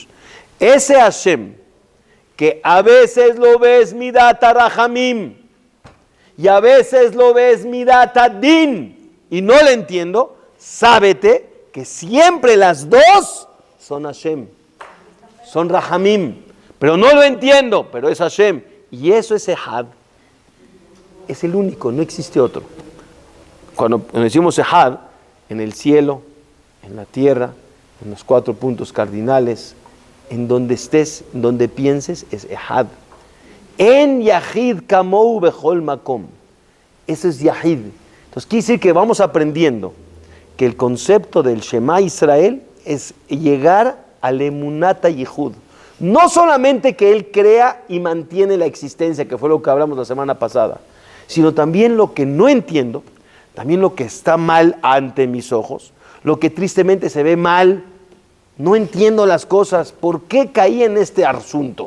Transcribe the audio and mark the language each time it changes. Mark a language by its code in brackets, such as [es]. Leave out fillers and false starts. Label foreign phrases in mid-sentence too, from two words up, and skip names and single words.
[es] Ese Hashem, que a veces lo ves [he] מידת רחמים, [es] y a veces lo ves [he] מידת הדין, [es] y no le entiendo, sábete que siempre las dos son Hashem, son Rahamim, pero no lo entiendo, pero es Hashem, y eso es Echad, es el único, no existe otro. Cuando decimos Echad, en el cielo, en la tierra, en los 4 puntos cardinales, en donde estés, en donde pienses, es Echad. [he] אין יחיד כמוהו בכל מקום. [es] Eso es Yahid. Entonces quiere decir que vamos aprendiendo que el concepto del Shema Israel es llegar al [he] אמונת הייחוד. [es] No solamente que Él crea y mantiene la existencia, que fue lo que hablamos la semana pasada, sino también lo que no entiendo, también lo que está mal ante mis ojos, lo que tristemente se ve mal, no entiendo las cosas, ¿por qué caí en este asunto?